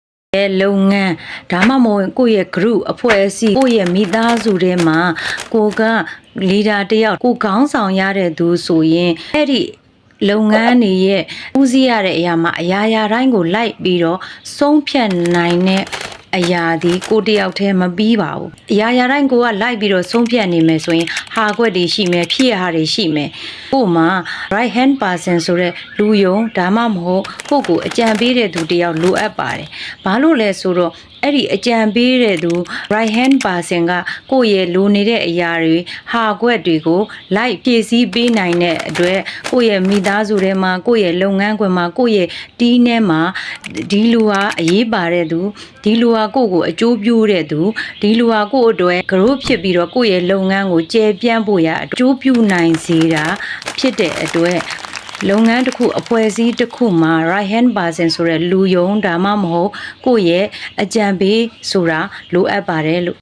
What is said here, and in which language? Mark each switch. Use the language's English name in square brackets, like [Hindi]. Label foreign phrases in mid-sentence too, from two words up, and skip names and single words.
[Burmese] လုပ်ငန်းဒါမှမဟုတ်ကိုယ့်ရဲ့ group အဖွဲ့အစည်းကိုယ့်ရဲ့မိသားစုထဲမှာကိုက leader တယောက်ကိုခေါင်းဆောင်ရတဲ့သူဆိုရင်အဲ့ဒီလုပ်ငန်းတွေရဲ့ဦးစီးရတဲ့အရာမှာအရာတိုင်းကိုလိုက်ပြီးတော့ဆုံး ဖြတ်နိုင်တဲ့အရာဒီကိုတယောက်တည်းမပြီးပါဘူးအရာတိုင်းကိုကလိုက်ပြီးတော့ဆုံးဖြတ်နေမယ်ဆိုရင်ဟာခွက်တွေရှိမယ်ဖြစ်ရတွေရှိမယ်ကို့မှာ [English] right hand person [Burmese] ဆို တဲ့လူယုံဒါမှမဟုတ်ကိုအကြံပေးတဲ့သူတယောက်လိုအပ်ပါတယ်ဘာလို့လဲဆိုတော့အဲ့ဒီအကြံပေးတဲ့သူ [English] right hand person [Burmese] ကကိုယ့်ရဲ့လိုနေတဲ့အရာတွေဟာခွက်တွေကိုလိုက်ဖြည့်ဆည်းပေးနိုင်တဲ့အတွက်ကိုယ့်ရဲ့မိ သားစုထဲမှာကိုယ့်ရဲ့လုပ်ငန်းခွင်မှာကိုယ့်ရဲ့တီးထဲမှာဒီလူဟာအရေးပါတဲ့သူဒီလူဟာကိုယ့်ကိုအကျိုးပြုတဲ့သူဒီလူဟာကိုယ့်အတွက် group ဖြစ်ပြီးတော့ကိုယ့်ရဲ့လုပ်ငန်းကိုကျေပြန့်ဖို့ရအကျိုးပြုနိုင်စေတာဖြစ်တဲ့အတွက်လုပ်ငန်းတစ်ခုအဖွဲ့အစည်းတစ်ခုမှာ [English] right hand person [Burmese] ဆိုတဲ့လူယုံဒါမှမဟုတ်ကိုယ့်ရဲ့အကြံပေးဆိုတာလိုအပ်ပါတယ်လို့